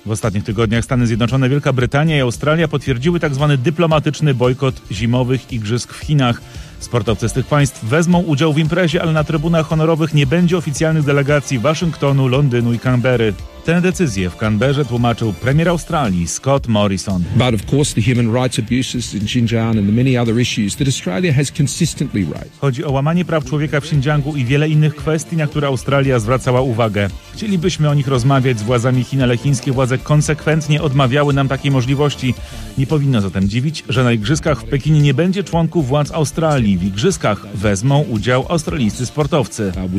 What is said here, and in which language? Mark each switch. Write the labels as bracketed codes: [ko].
[pl] W ostatnich tygodniach Stany Zjednoczone, Wielka Brytania i Australia potwierdziły tzw. dyplomatyczny bojkot zimowych igrzysk w Chinach. Sportowcy z tych państw wezmą udział w imprezie, ale na trybunach honorowych nie będzie oficjalnych delegacji Waszyngtonu, Londynu i Canberry. Tę decyzję w Canberrze tłumaczył premier Australii Scott Morrison. [en] But of course the human rights abuses in Xinjiang and the many other issues that Australia has consistently raised. [pl] Chodzi o łamanie praw człowieka w Xinjiangu i wiele innych kwestii, na które Australia zwracała uwagę. Chcielibyśmy o nich rozmawiać z władzami Chin, ale chińskie władze konsekwentnie odmawiały nam takiej możliwości. Nie powinno zatem dziwić, że na igrzyskach w Pekinie nie będzie członków władz Australii. W igrzyskach wezmą udział australijscy sportowcy.